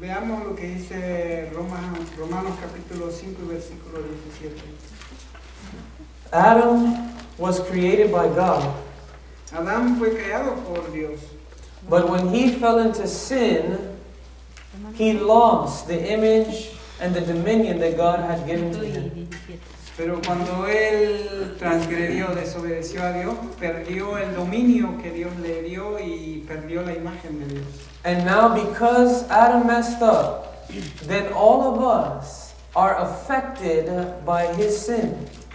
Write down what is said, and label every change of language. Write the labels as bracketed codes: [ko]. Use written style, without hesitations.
[es] Veamos lo que dice Romanos capítulo 5 y versículo 17. [en] Adam was created by God. [es] Adán fue creado por Dios. [en] But when he fell into sin, he lost the image and the dominion that God had given to him. [es] Pero cuando él transgredió, desobedeció a Dios, perdió el dominio que Dios le dio y perdió la imagen de Dios. [en] And now because Adam messed up, then all of us are affected by his sin.